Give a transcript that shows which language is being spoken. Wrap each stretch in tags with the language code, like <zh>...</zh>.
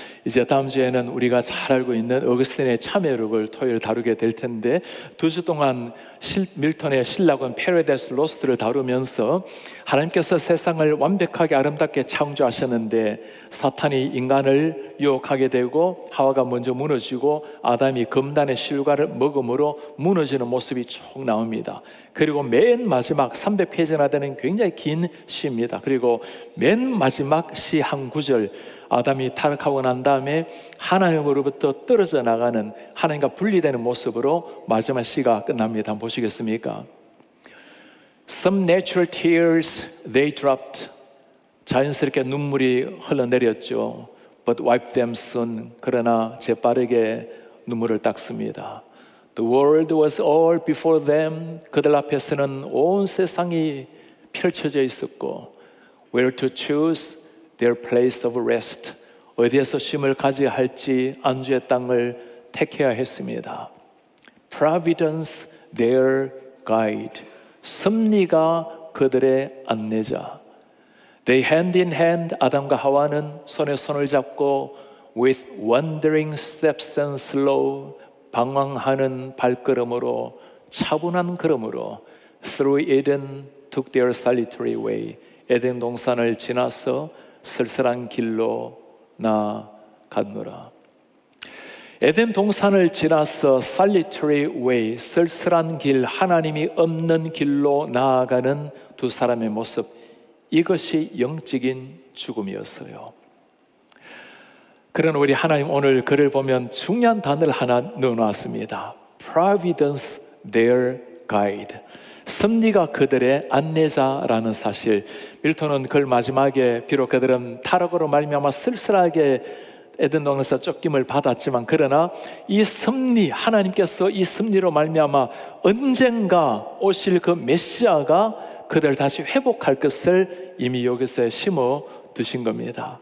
<ko>이제 다음 주에는 우리가 잘 알고 있는 어거스틴의 참회록을 토요일 다루게 될 텐데 2주 동안 밀턴의 신라곤 패러다이스 로스트를 다루면서 하나님께서 세상을 완벽하게 아름답게 창조하셨는데 사탄이 인간을 유혹하게 되고 하와가 먼저 무너지고 아담이 금단의 실과를 먹음으로 무너지는 모습이 쭉 나옵니다. 그리고 맨 마지막 300페이지나 되는 굉장히 긴 시입니다. 그리고 맨 마지막 시 한 구절, 아담이 타락하고 난 다음에 하나님으로부터 떨어져 나가는, 하나님과 분리되는 모습으로 마지막 시가 끝납니다. 한번 보시겠습니까?</ko> <en>Some natural tears they dropped.</en> <ko>자연스럽게 눈물이 흘러내렸죠.</ko> <en>But wiped them soon.</en> <ko>그러나 재빠르게 눈물을 닦습니다.</ko> <en>The world was all before them.</en> <ko>그들 앞에서는 온 세상이 펼쳐져 있었고,</ko> <en>where to choose their place of rest.</en> <ko>어디에서 쉼을 가져야 할지 안주의 땅을 택해야 했습니다.</ko> <en>Providence their guide.</en> <ko>섭리가 그들의 안내자.</ko> <en>They hand in hand.</en> <ko>아담과 하와는 손에 손을 잡고</ko> <en>with wandering steps and slow.</en> <ko>방황하는 발걸음으로, 차분한 걸음으로</ko> <en>through Eden took their solitary way.</en> <ko>에덴 동산을 지나서 쓸쓸한 길로 나아갔노라. 에덴 동산을 지나서</ko> <en>solitary way,</en> <ko>쓸쓸한 길, 하나님이 없는 길로 나아가는 두 사람의 모습, 이것이 영적인 죽음이었어요. 그런 우리 하나님, 오늘 글을 보면 중요한 단어를 하나 넣어놨습니다.</ko> <en>Providence their guide.</en> <ko>섭리가 그들의 안내자라는 사실. 밀턴은 글 마지막에 비록 그들은 타락으로 말미암아 쓸쓸하게 에덴 동산에서 쫓김을 받았지만, 그러나 이 섭리, 하나님께서 이 섭리로 말미암아 언젠가 오실 그 메시아가 그들을 다시 회복할 것을 이미 여기서 심어 두신 겁니다.</ko>